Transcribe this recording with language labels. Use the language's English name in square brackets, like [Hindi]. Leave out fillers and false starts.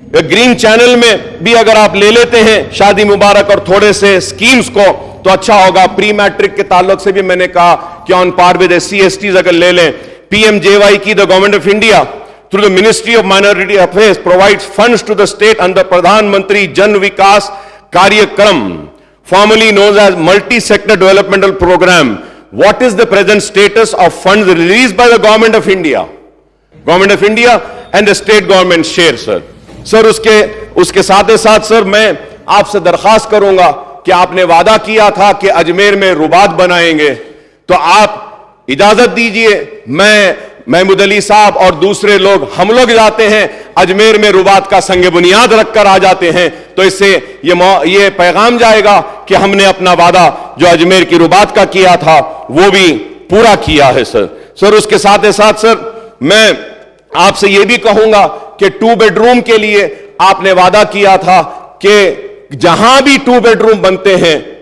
[Urdu] Green channel میں بھی اگر آپ لے لیتے ہیں شادی مبارک اور تھوڑے سے سکیمز کو تو اچھا ہوگا۔ پری میٹرک کے تعلق سے بھی میں نے کہا کہ [English] on par with [Urdu] SC/STs اگر لے لیں، PMJY کی [English] the Government of India through the Ministry of Minority Affairs provides funds to the state under Pradhan Mantri Jan Vikas Karyakram, formerly known as Multi-Sector Developmental Program. What is the present status of funds released by the Government of India? Government of India and the state government share, sir. [Urdu] سر اس کے ساتھ ساتھ سر میں آپ سے درخواست کروں گا کہ آپ نے وعدہ کیا تھا کہ اجمیر میں رباط بنائیں گے، تو آپ اجازت دیجئے میں محمود علی صاحب اور دوسرے لوگ ہم لوگ جاتے ہیں اجمیر میں رباط کا سنگ بنیاد رکھ کر آ جاتے ہیں، تو اس سے یہ پیغام جائے گا کہ ہم نے اپنا وعدہ جو اجمیر کی رباط کا کیا تھا وہ بھی پورا کیا ہے۔ سر اس کے ساتھ ساتھ سر میں آپ سے یہ بھی کہوں گا کہ 2 بیڈ روم کے لیے آپ نے وعدہ کیا تھا کہ جہاں بھی 2 بیڈ روم بنتے ہیں